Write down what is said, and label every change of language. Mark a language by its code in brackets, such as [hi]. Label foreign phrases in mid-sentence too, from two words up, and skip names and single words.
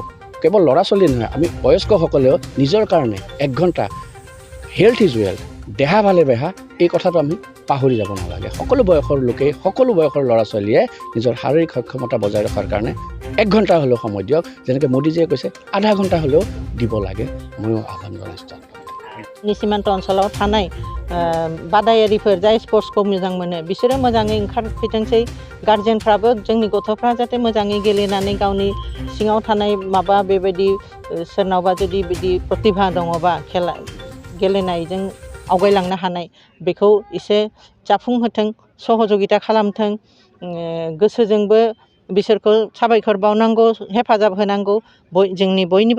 [as] কেৱল ল'ৰা ছোৱালী নহয় আমি বয়স্কসকলেও নিজৰ কাৰণে 1 ঘণ্টা [en] health is wealth [as] দেহা ভালে বেহা এই কথাটো আমি পাহৰি যাব নালাগে। সকলো বয়সৰ লোকে সকলো বয়সৰ ল'ৰা ছোৱালীয়ে নিজৰ শাৰীৰিক সক্ষমতা বজাই ৰখাৰ কাৰণে 1 ঘণ্টা হ'লেও সময় দিয়ক যেনেকৈ মোদীজীয়ে কৈছে আধা ঘণ্টা হ'লেও দিব লাগে ময়ো আহ্বান জনাইছোঁ। [brx] सীমান্ত ओनसोलाव थानाय बादायारिफोर जाय स्पर्ट्सखौ मोजां मोनो बिसोरो मोजाङै ओंखारफैथोंसै गार्जेनफ्राबो जोंनि गथ'फ्रा जाहाथे मोजाङै गेलेनानै गावनि सिङाव थानाय माबा बेबायदि सोरनावबा जुदि बिदि प्रतिभा दङबा खेला गेलेनायजों आवगायलांनो हानाय बेखौ एसे जाफुंहोथों सहযোगिता खालामथों गोसोजोंबो बिसोरखौ साबायखर बावनांगौ हेफाजाब होनांगौ जोंनि बयनिबो